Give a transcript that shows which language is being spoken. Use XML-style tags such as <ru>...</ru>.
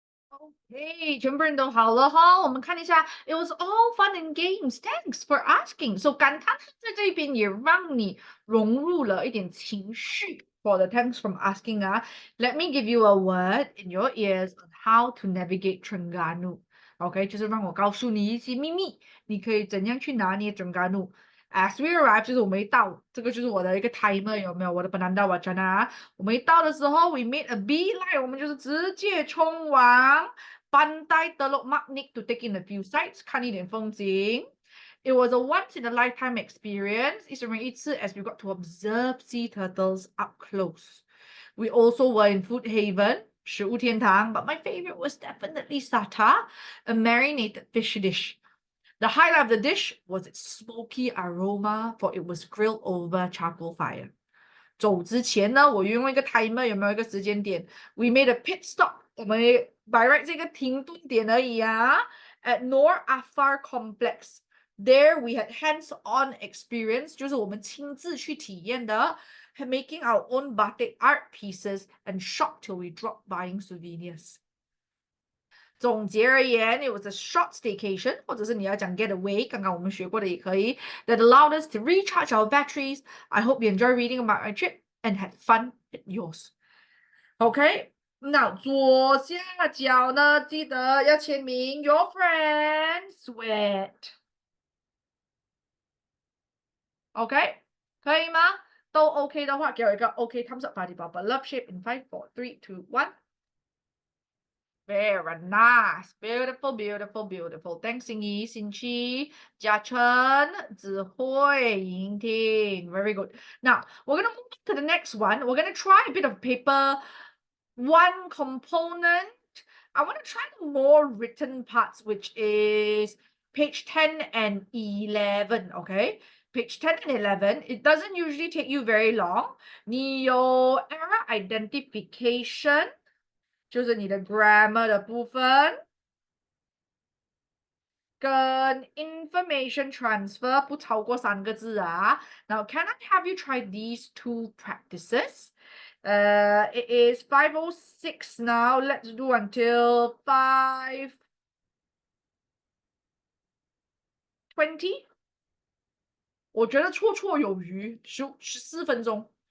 <zh>OK，全部人都好了哈，我们看一下，</zh> <en>It was all fun and games. Thanks for asking.</en> <zh>So 感叹号在这边也让你融入了一点情绪。</zh> <en>For the thanks from asking 啊，Let me give you a word in your ears on how to navigate Terengganu.</en> <zh>OK，就是让我告诉你一些秘密，你可以怎样去拿捏 Terengganu。</zh> <en>As we arrive，</en> <zh>就是我们一到，这个就是我的一个 timer，有没有？我的 Penanda Wacana。 我们一到的时候，</zh> <en>we made a beeline，</en> <zh>我们就是直接冲往Pantai Teluk Magnik</zh> <en>to take in a few sights，</en> <zh>看一点风景。</zh> <en>It was a once in a lifetime experience.</en> <zh>一生人一次</zh> <en>as we got to observe sea turtles up close. We also were in Food Haven,</en> <zh>食物天堂,</zh> <en>but my favorite was definitely Sata, a marinated fish dish. The highlight of the dish was its smoky aroma, for it was grilled over charcoal fire.</en> <zh>走之前呢，我用一个 timer，有没有一个时间点 ？</zh> <en>We made a pit stop，</en> <zh>我们 by right 这个停顿点而已啊。</zh> <en>At Nor Afar Complex, there we had hands-on experience，</en> <zh>就是我们亲自去体验的</zh> <en>，making our own batik art pieces and shop till we drop buying souvenirs。</en> <zh>总结而言 ，</zh> <en>it was a short staycation，</en> <zh>或者是你要讲 getaway，刚刚我们学过的也可以。</zh> <en>That allowed us to recharge our batteries. I hope you enjoy reading about my trip and had fun at yours.</en> <zh>OK，那左下角呢，记得要签名</zh> <en>Your friend Suet。</en> <zh>OK，可以吗？</zh> <en>都 OK 的话，给我一个 OK thumbs up party bubble love shape in 5, 4, 3, 2, 1。 Very nice, beautiful, beautiful, beautiful. Thanks, 心怡、心七、嘉诚、子慧、莹婷. Very good. Now, we're going to move to the next one. We're going to try a bit of paper one component. I want to try the more written parts, which is page 10 and 11, okay? Page 10 and 11, it doesn't usually take you very long.</en> <zh>你有</zh> <en>error identification,</en> <zh>就是你的 grammar 的部分，跟</zh> <en>information transfer</en> <zh>不超过3个字啊。</zh> <en>Now, can I have you try these 2 practices? It is 5:06 now. Let's do until 5:20.</en> <zh>我觉得绰绰有余，14分钟。</zh>